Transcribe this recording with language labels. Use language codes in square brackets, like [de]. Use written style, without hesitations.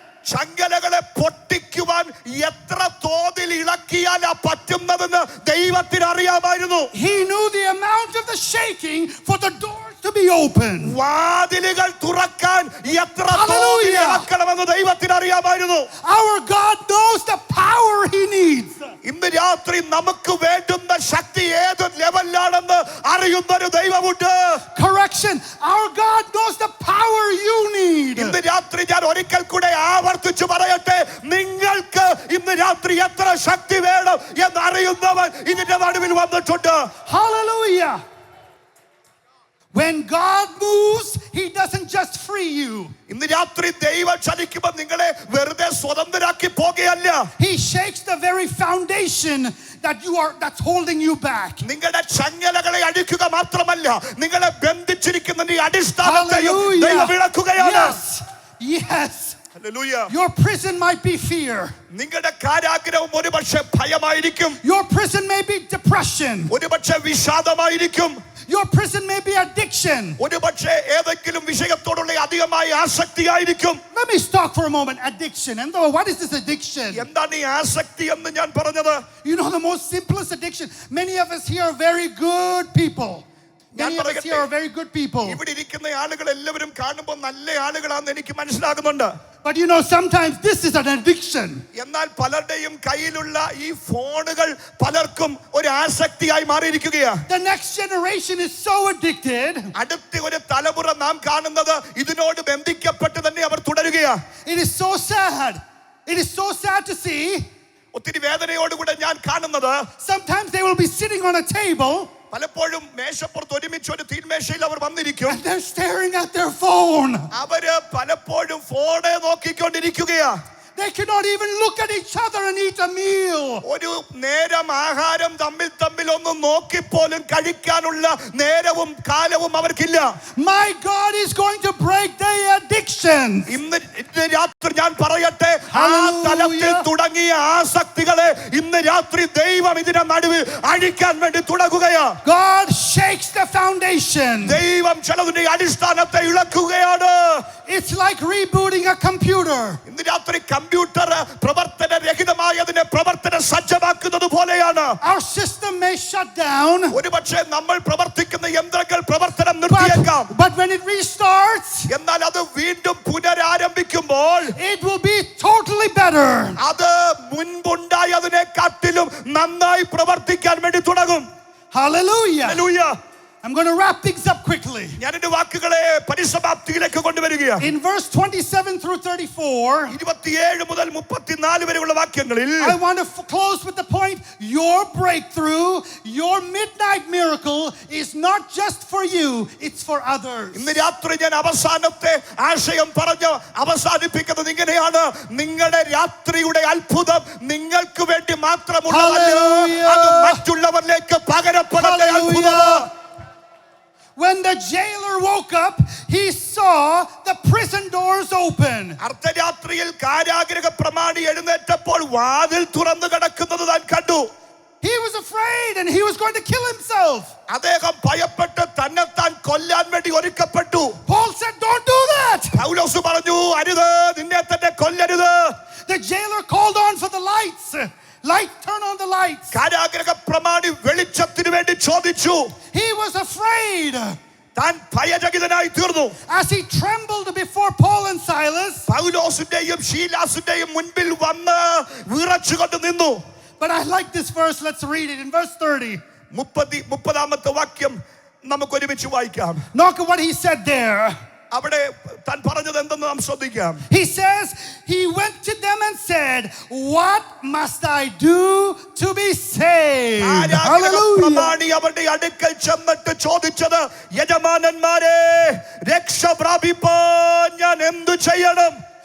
[ml] ചങ്ങലകളെ പൊട്ടിക്കുവാൻ എത്ര തോതിൽ ഇളക്കിയാലാ പറ്റുന്നതെന്ന് ദൈവത്തിന് അറിയാമായിരുന്നു. [en] He knew the amount of the shaking for the doors to be open. [ml] വാതിലുകൾ തുറക്കാൻ എത്ര തോതിൽ ഇളക്കണമെന്ന് ദൈവത്തിന് അറിയാമായിരുന്നു. [en] Our God knows the power He needs. [ml] ഇന്ന് രാത്രി നമുക്ക് വേണ്ടുന്ന ശക്തി ഏത് ലെവലിലാണെന്ന് അറിയുന്ന ഒരു ദൈവമുണ്ട്. [en] Correction, our God knows the power you need. [ml] ഇന്ന് രാത്രി ഞാൻ ഒരിക്കൽ കൂടെ ആവർത്തിച്ചു പറയട്ടെ, നിങ്ങൾക്ക് ഇന്ന് രാത്രി എത്ര ശക്തി വേണം എന്ന് അറിയുന്നവൻ ഇതിന്റെ നടുവിൽ വന്നിട്ടുണ്ട്. [en] Hallelujah. When God moves, He doesn't just free you. [ml] ഇന്ന് രാത്രി ദൈവം ചലിക്കുമ്പോൾ നിങ്ങളെ വെറുതെ സ്വതന്ത്രരാക്കി പോകുകയല്ല. [en] He shakes the very foundation that's holding you back. [ml] നിങ്ങളുടെ ചങ്ങലകളെ അഴിക്കുക മാത്രമല്ല, നിങ്ങളെ ബന്ധിച്ചിരിക്കുന്ന ഈ അടിസ്ഥാനത്തെയും ദൈവം ഇളക്കുകയാണ്. [en] Yes. Hallelujah. Your prison might be fear. [ml] നിങ്ങളുടെ കാരാഗ്രഹം ഒരുപക്ഷെ ഭയമായിരിക്കും. [en] Your prison may be depression. [ml] ഒരുപക്ഷെ വിഷാദമായിരിക്കും. [en] Your prison may be addiction. [ml] ഒരുപക്ഷെ ഏതെങ്കിലും വിഷയത്തോടുള്ള അധികമായ ആസക്തിയായിരിക്കും. [en] Let me stop for a moment. Addiction. And what is this addiction? [ml] എന്താണ് ഈ ആസക്തി എന്ന് ഞാൻ പറഞ്ഞത്? [en] You know, the most simplest addiction. Many of us here are very good people. Many of us here are very good people. [ml] ഇവിടെ ഇരിക്കുന്ന ആളുകൾ എല്ലാവരും കാണുമ്പോൾ നല്ല ആളുകളാണെന്ന് എനിക്ക് മനസ്സിലാകുന്നുണ്ട്. [en] But you know, sometimes this is an addiction. [ml] എന്നാൽ പലരുടെയും കയ്യിലുള്ള ഈ ഫോണുകൾ പലർക്കും ഒരു ആസക്തിയായി മാറിയിരിക്കുകയാണ്. [en] The next generation is so addicted. [ml] അടുത്ത ഒരു തലമുറ നാം കാണുന്നത് ഇതിനോട് ബന്ധിക്കപ്പെട്ട് തന്നെ അവർ തുടരുകയാണ്. [en] It is so sad. It is so sad to see. [ml] ഒത്തിരി വേദനയോടുകൂടെ ഞാൻ കാണുന്നത്, [en] sometimes they will be sitting on a table. [ml] പലപ്പോഴും മേശപ്പുറത്ത് ഒരുമിച്ച് ഒരു തീന്മേശയിൽ അവർ വന്നിരിക്കും. [en] And they're staring at their phone. [ml] അവര് പലപ്പോഴും phone നോക്കിക്കൊണ്ടിരിക്കുകയാ. [en] They cannot even look at each other and eat a meal. [ml] ഒരു നേരം ആഹാരം തമ്മിൽ ഒന്ന് നോക്കിപ്പോലും കഴിക്കാനുള്ള നേരവും കാലവും അവർക്കില്ല. [en] My God is going to break their addictions. [ml] ഇന്ന് രാത്രി ഞാൻ പറയട്ടെ, ആ തലത്തിൽ തുടങ്ങിയ ആസക്തികളെ ഇന്ന് രാത്രി ദൈവം ഇതിന്റെ നടുവിൽ അഴിക്കാൻ വേണ്ടി തുടങ്ങുകയാ. [en] God shakes the foundation. [ml] ദൈവം ചിലതിന്റെ അടിസ്ഥാനത്തെ ഇളക്കുകയാണ്. [en] It's like rebooting a computer. [ml] ഇന്ന് രാത്രി കമ്പ്യൂട്ടർ പ്രവർത്തനരഹിതമായതിനെ പ്രവർത്തന സജ്ജമാക്കുന്നത് പോലെയാണ്. [en] Our system may shut down. [ml] ഒരുപക്ഷെ നമ്മൾ പ്രവർത്തിക്കുന്ന യന്ത്രങ്ങൾ പ്രവർത്തനം നിർത്തിയേക്കാം. [en] But when it restarts, [ml] എന്നാൽ അത് വീണ്ടും പുനരാരംഭിക്കുമ്പോൾ [en] it will be totally better. [ml] അത് മുൻപുണ്ടായതിനെക്കാട്ടിലും നന്നായി പ്രവർത്തിക്കാൻ വേണ്ടി തുടങ്ങും. [en] Hallelujah. Hallelujah. I'm going to wrap things up quickly. [ml] ഞാൻ എൻ്റെ വാക്കുകളെ പരിസമാപ്തിയിലേക്ക് കൊണ്ടുവരികയാണ്. [en] In verse 27 through 34, [ml] 27 മുതൽ 34 വരെയുള്ള വാക്യങ്ങളിൽ [en] I want to close with the point: your breakthrough, your midnight miracle is not just for you, it's for others. [ml] ഇന്ന് രാത്രി ഞാൻ അവസാനത്തെ ആശയം പറഞ്ഞ് അവസാനിപ്പിക്കുന്നത് ഇങ്ങനെയാണ്: നിങ്ങളുടെ രാത്രിയുടെ അത്ഭുതം നിങ്ങൾക്ക് വേണ്ടി മാത്രമുള്ളതല്ല, അത് മറ്റുള്ളവരിലേക്ക് പകരപ്പെടേണ്ട അത്ഭുതമാണ്. [en] When the jailer woke up, he saw the prison doors open. [ml] അർദ്ധരാത്രിയിൽ കാരാഗൃഹ പ്രമാണി എഴുന്നേറ്റപ്പോൾ വാതിൽ തുറന്നു കിടക്കുന്നത് താൻ കണ്ടു. [en] He was afraid and he was going to kill himself. [ml] അദ്ദേഹം ഭയപ്പെട്ട് തന്നെത്താൻ കൊല്ലാൻ വേണ്ടി ഒരുക്കപ്പെട്ടു. [en] Paul said, "Don't do that." [ml] പൗലോസ് പറഞ്ഞു, അരുത്, നിന്നെ തന്നെ കൊല്ലരുത്. [en] The jailer called on for the lights. Turn on the lights. [ml] കാരാഗൃഹ പ്രമാണി വെളിച്ചത്തിന് വേണ്ടി ചോദിച്ചു. [en] He was afraid. [ml] താൻ ഭയചകിതനായി തീർന്നു. [en] As he trembled before Paul and Silas, [ml] പൗലോസിന്റെയും ശീലാസിന്റെയും മുൻപിൽ വന്ന് വിറച്ചുകൊണ്ട് നിന്നു. [en] But I like this verse. Let's read it in verse 30. [ml] 30ാമത്തെ വാക്യം നമുക്ക് ഒരുമിച്ച് വായിക്കാം. [en] Look at what he said there. [ml] അവിടെ താൻ പറഞ്ഞത് എന്തെന്ന് നാം ശ്രദ്ധിക്കാം. [en] He says, he went to them and said, "What must I do to be saved?" [ml] പ്രമാണി അവരുടെ അടുക്കൽ ചെന്നിട്ട് ചോദിച്ചത്, യജമാനന്മാരെ, രക്ഷ പ്രാപിപ്പാൻ ഞാൻ എന്തു ചെയ്യണം?